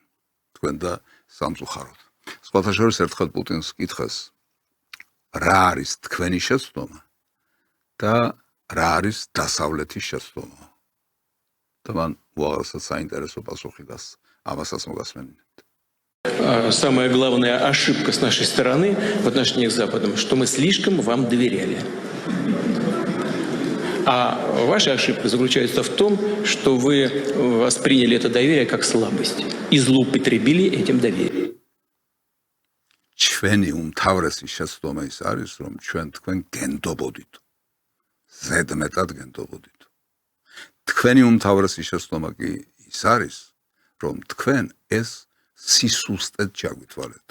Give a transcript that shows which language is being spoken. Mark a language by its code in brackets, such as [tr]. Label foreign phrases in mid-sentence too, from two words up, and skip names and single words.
[ka] თქვენ და სამწუხაროდ. სხვათა შორის ერთხელ პუტინს კითხეს, რა არის თქვენი შეცდომა და რა არის დასავლეთის შეცდომა. და მან უაღრესად საინტერესო პასუხი გასცა. ამასაც მოგასმენინებთ. [ru] Самая главная ошибка с нашей стороны в отношениях с Западом, что мы слишком вам доверяли. А ваша ошибка заключается в том, что вы восприняли это доверие как слабость и злоупотребили этим доверием. [ka] ჩვენი უმთავრესი შეცდომა ის არის, რომ ჩვენ თქვენ გენდობოდით. ზედმეტად გენდობოდით. თქვენი უმთავრესი შეცდომა კი ის არის, რომ თქვენ ეს სისუსტედ ჩაგვითვალეთ.